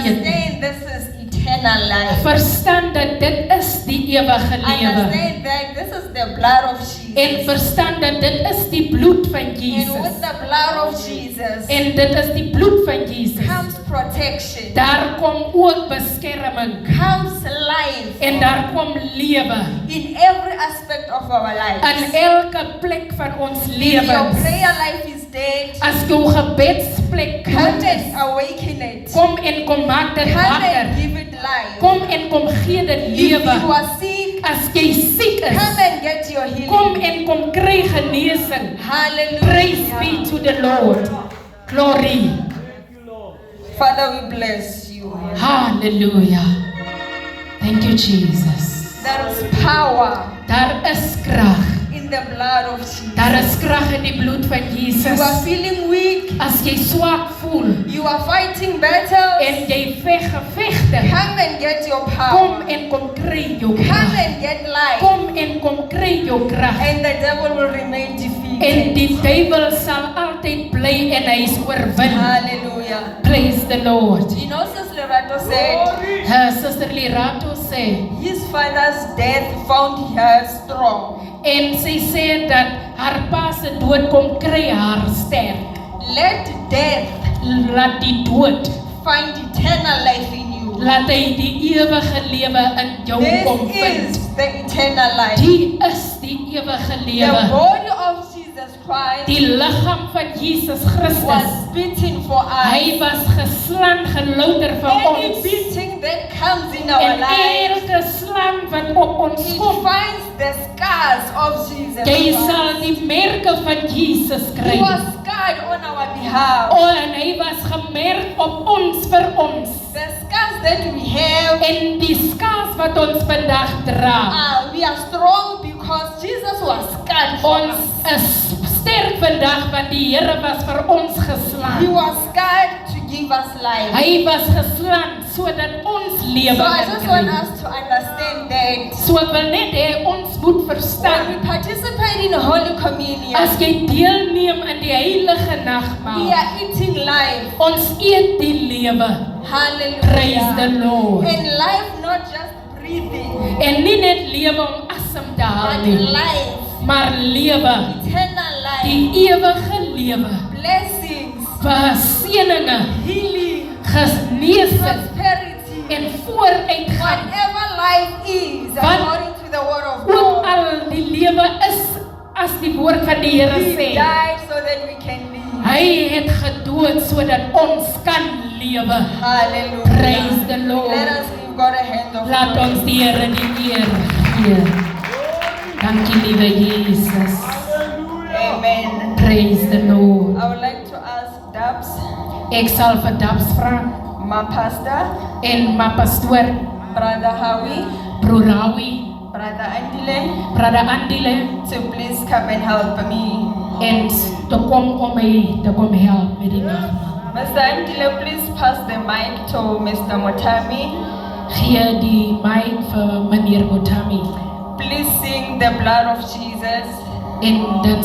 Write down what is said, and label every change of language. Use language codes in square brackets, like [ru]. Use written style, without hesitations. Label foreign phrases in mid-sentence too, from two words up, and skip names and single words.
[en] Understand this is eternal life. [af] Verstaan dat dit is die ewige lewe. [en] Understand that this is the blood of [af] En [en] Jesus. [af] verstaan dat dit is die bloed van [en] And with [af] Jesus. [en] the blood of Jesus [af] En dit is die bloed van Jesus. [en] comes protection, [af] Daar kom ook beskerming. [en] comes life [af] En daar kom lewe. [en] in every aspect of our life. [af] In elke plek van ons [en] If your [af] lewens. [en] prayer life is dead, [af] As jou gebedsplek [en] come [af] dood is, [en] and awaken it. [af] kom en kom maak dit [en] Come [af] wakker. [en] and give it life. [af] Kom en kom gee dit [en] If you [af] lewe. [en] are sick, [af] As jy siek [en] come [af] is, [en] and get your [af] kom [en] healing. [af] en kom kry genesing. [en] Hallelujah. Praise be to the Lord. Glory. Thank you, Lord. Father, we bless you. Hallelujah. Thank you, Jesus. There is power [af] Daar is krag. [en] in the blood of Jesus. [af] Daar is krag in die bloed van [en] You [af] Jesus. [en] are feeling weak. [af] As jy swak voel [en] You are fighting battles. [af] en jy veg gevegte, [en] Come and get your [af] kom [en] power. [af] en kom kry jou [en] Come [af] krag. [en] and get life. [af] Kom en kom kry jou krag. [en] And the devil will remain [af] En [en] defeated. [af] die duiwel sal altyd bly en hy is oorwin. [en] Hallelujah. Praise the Lord. You know, Sister Lerato said [af] Suster Lerato sê, [en] his father's death found her strong. [af] en sy sê dat haar pa se dood kom kry haar sterk. [en] Let death [af] Laat die dood, [en] find eternal life in you. [af] laat hy die ewige lewe in jou kom [en] This [af] vind. [en] is the eternal life. [af] Die is die ewige [en] The [af] lewe. [en] body of Jesus Christ [af] Die liggaam van Jesus [en] was [af] Christus. [en] beaten for [af] Hy [en] us. [af] was geslaan, gelouter vir [en] Any [af] ons. [en] beating that comes in our [af] En [en] lives, [af] elke slang wat op ons [en] it [af] kom, [en] finds the scars of Jesus [af] jy [en] Christ. [af] sal die merke van Jesus [en] He [af] kry. [en] was scarred on our behalf. [af] O, en hy was gemerk op ons vir ons. [en] The scars that we have, [af] En die skaars wat ons vandag dra. [en] we are strong because Jesus was scarred for [af] Ons [en] us. [af] is sterk vandag want die Here was vir ons [en] He [af] geslaan. [en] was scarred to give us life. [af] Hy was geslaan sodat ons lewe [en] So I [af] kan [en] just want [af] kry. [en] us to understand that [af] So ek wil net hê ons moet [en] when [af] verstaan. [en] we participate in Holy Communion, [af] As jy deelneem aan die heilige [en] we [af] nagmaal, [en] are eating life. [af] ons eet die lewe. [en] Praise the Hallelujah. Lord. And life not just breathing, [af] En nie net lewe om asem te haal [en] but [af] nie, [en] life, [af] maar lewe, [en] eternal life, [af] die ewige lewe, [en] blessings, [af] seëninge, [en] healing, [af] genesing [en] prosperity, [af] en vooruitgang. [en] whatever life is, [af] Wat- [en] according to the word of [af] Ook [en] God. [af] al die lewe is as die woord van die Here [en] He [af] sê. [en] died so that we can live. [af] Hy Hy het gedood sodat ons kan lewe. [en] Hallelujah. Praise the Lord. Let us give God a hand of [af] Laat [en] praise. [af] ons die Here die eer gee. Dankie liewe Jesus. [en] Amen. Praise the Lord. I would like to ask Dubs, [af] Ek sal vir Dubs vra [en] my pastor, [af] en my pastoor, [en] Brother Howie, Broer Howie, Brother Andile, Brother Andile, to please come and help me. [af] en te kom om my te kom help met die nagmaal. [en] Mr. Andile, please pass the mic to Mr. Motami. [af] Gee die mic vir meneer Motami [en] Please sing the blood of Jesus. [af] en dan